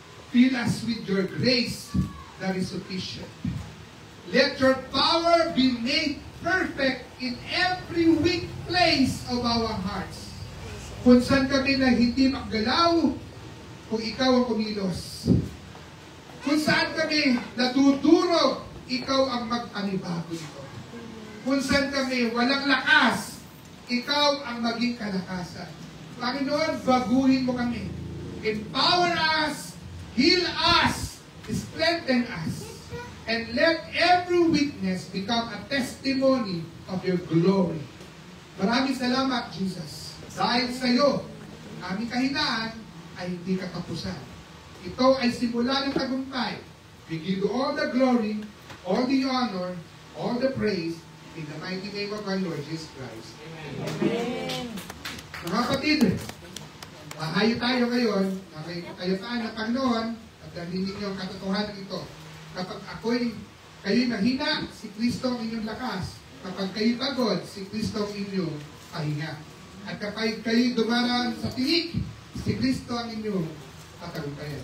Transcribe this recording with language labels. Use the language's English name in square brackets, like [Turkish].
[English] Fill us with your grace that is sufficient. Let your power be made perfect in every weak place of our hearts. [Filipino] Kung saan kami na hindi makgalaw, kung ikaw ang kumilos. Kung saan kami natuturo, ikaw ang magpanibago nito. Kung saan kami walang lakas, ikaw ang maging kalakasan. Panginoon, baguhin mo kami. [English] Empower us, heal us, strengthen us, and let every weakness become a testimony of your glory. [Filipino] Maraming salamat, Jesus. Dahil sa iyo, aming kahinaan ay hindi katapusan. Ito ay simula ng tagumpay. [English] We give you all the glory, all the honor, all the praise, in the mighty name of our Lord Jesus Christ. Amen. [Filipino] Mga kapatid, mahayo tayo ngayon, nakikitayapaan ng Panginoon, at narinig niyo ang katotohanan ito. Kapag kayo'y mahina, si Kristo ang inyong lakas. Kapag kayo'y pagod, si Kristo ang inyong pahinga. At kapag kayo'y dumaraan sa tinik, si Kristo ang inyong patagumpayan.